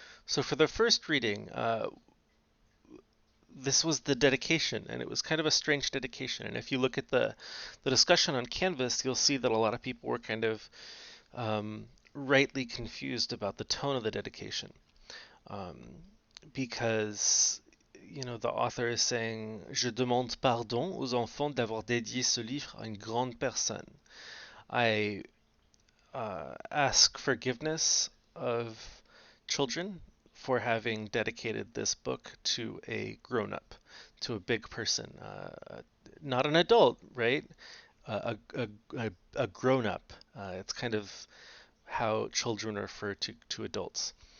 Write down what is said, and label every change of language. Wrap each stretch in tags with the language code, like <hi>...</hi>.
<en>So for the first reading, this was the dedication, and it was kind of a strange dedication. And if you look at the discussion on Canvas, you'll see that a lot of people were kind of rightly confused about the tone of the dedication. Um, because the author is saying</en> <fr>Je demande pardon aux enfants d'avoir dédié ce livre à une grande personne.</fr> <en>I ask forgiveness of children for having dedicated this book to a grown up, to a big person, not an adult, right? A grown up. It's kind of how children refer to adults.</en>